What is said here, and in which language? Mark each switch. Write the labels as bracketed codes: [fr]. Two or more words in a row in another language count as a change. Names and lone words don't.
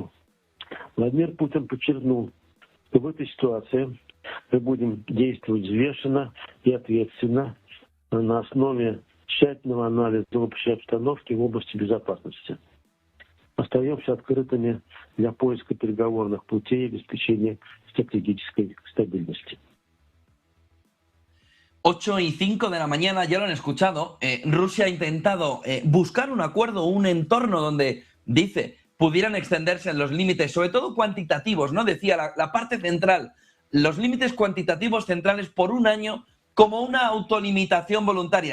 [ru] Владимир Путин подчеркнул, что в этой ситуации мы будем действовать взвешенно и ответственно на основе тщательного анализа общей обстановки в области безопасности. Остаемся открытыми для поиска переговорных путей и обеспечения стратегической стабильности. [es] 8:05 de la mañana, ya lo han escuchado, Rusia ha intentado buscar un acuerdo, un entorno donde, dice, pudieran extenderse en los límites, sobre todo cuantitativos, ¿no? Decía la parte central, los límites cuantitativos centrales por un año como una autolimitación voluntaria.